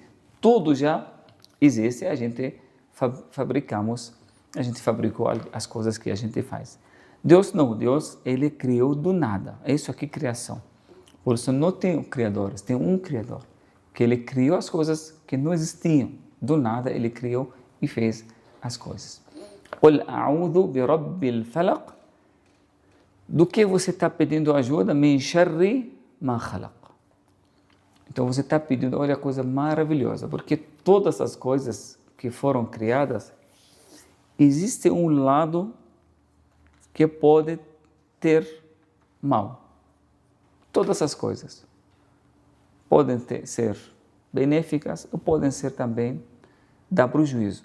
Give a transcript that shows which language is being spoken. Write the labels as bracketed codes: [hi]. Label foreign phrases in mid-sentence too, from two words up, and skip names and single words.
[pt] Tudo já existe, a gente fabricamos, a gente fabricou as coisas que a gente faz. Deus não, Deus, Ele criou do nada. É isso aqui, criação. Por isso não tem criadores, tem um Criador, que Ele criou as coisas que não existiam. Do nada Ele criou e fez as coisas. [ar] قل أعوذ برب الفلق. [pt] Do que você está pedindo ajuda? [ar] من شر ما خلق. [pt] Então você está pedindo, olha a coisa maravilhosa, porque todas as coisas que foram criadas, existe um lado que pode ter mal. Todas as coisas podem ser benéficas ou podem ser também dar prejuízo.